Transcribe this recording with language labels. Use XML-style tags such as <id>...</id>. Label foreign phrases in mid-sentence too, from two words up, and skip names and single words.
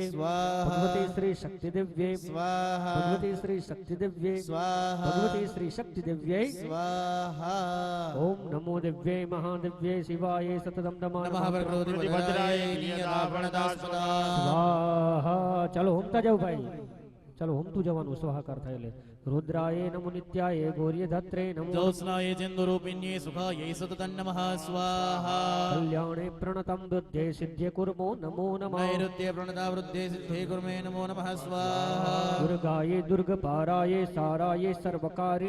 <sa>स्वाहा भगवती श्री शक्ति दिव्ये स्वाहा भगवती श्री शक्ति दिव्ये स्वाहा भगवती श्री शक्ति दिव्ये स्वाहा ओम नमो दिव्ये महादिव्ये शिवाय सततम नमः नमः प्रकृति भद्राय नियतापणदास्पदा स्वाहा</sa> <hi>चलो होमता जाओ भाई चलो</hi> <gu>હોમતું જવાનું સ્વાહાકાર થાય એટલે</gu> <sa>रुद्राय नमो नित्याय गौर्यधत्रे नमो ज्योत्स्नाय चन्दरूपिण्ये सुखायै सततं नमः स्वाहा कल्याणे प्रणतं बुद्धे सिद्धे कुर्मो नमो नमः नैऋत्ये प्रणता वृद्धे सिद्धे कुर्मे नमो नमः स्वाहा दुर्गाय दुर्गपाराय साराय सर्वकारिण्ये</sa>